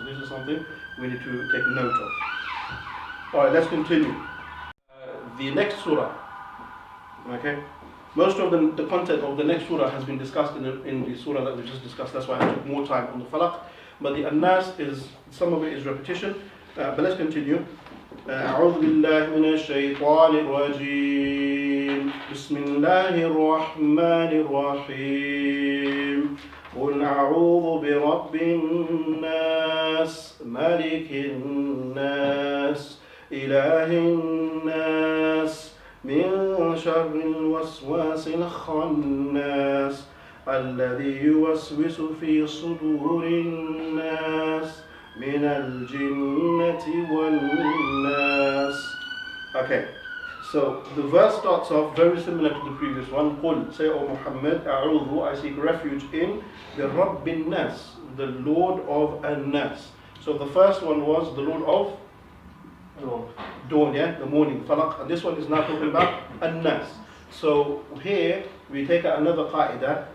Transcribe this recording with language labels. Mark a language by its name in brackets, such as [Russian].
[English] So this is something we need to take note of. Alright, let's continue. The next surah, okay? Most of the content of the next surah has been discussed in the surah that we just discussed. That's why I took more time on the Falaq. But the An Nas is, some of it is repetition. But let's continue. [Arabic] أعوذ بالله من الشيطان الرجيم بسم الله الرحمن الرحيم قل أعوذ برب الناس ملك الناس إله الناس من شر الوسواس الخناس الذي يوسوس في صدور الناس من الجنة والناس. Okay, [English] So the verse starts off very similar to the previous one. قُلْ, say, O Muhammad, أعوذ, I seek refuge in the Rabbin Nas, the Lord of An Nas. So the first one was the Lord of dawn, yeah, the morning, Falaq. And this one is now talking about An Nas. So here we take another qaida.